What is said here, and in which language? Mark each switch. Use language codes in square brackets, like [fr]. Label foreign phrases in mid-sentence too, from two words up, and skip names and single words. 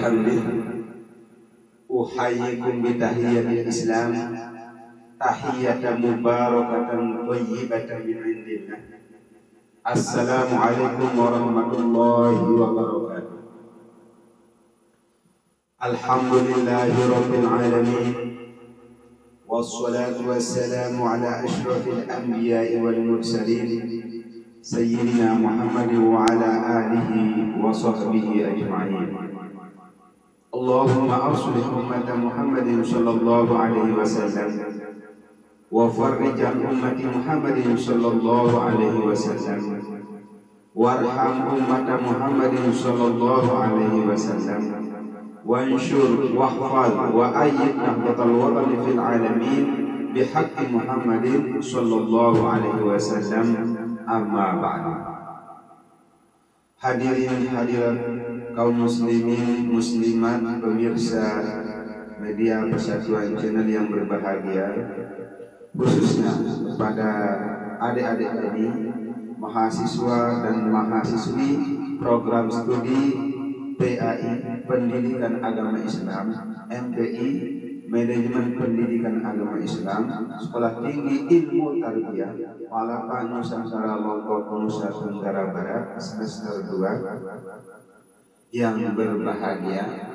[ar] بحمده أحييكم بتحية الإسلام تحية مباركة طيبة من عند الله. السلام عليكم ورحمة الله وبركاته. الحمد لله رب العالمين، والصلاة والسلام على أشرف الأنبياء والمرسلين سيدنا محمد وعلى آله وصحبه أجمعين. اللهم أصلح أمة محمد صلى الله عليه وسلم وفرج عن أمة محمد صلى الله عليه وسلم وارحم أمة محمد صلى الله عليه وسلم وانصر واحفظ وأيد نهضة الوطن في العالمين بحق محمد صلى الله عليه وسلم. أما بعد. [id] Hadirin hadirat kaum muslimin muslimat pemirsa media Persatuan Channel yang berbahagia, khususnya kepada adik-adik tadi, mahasiswa dan mahasiswi program studi PAI Pendidikan Agama Islam, MPI Manajemen Pendidikan Agama Islam, Sekolah Tinggi Ilmu Tarbiyah Palapa Nusantara Lombok Nusa Tenggara Barat semester 2 yang berbahagia.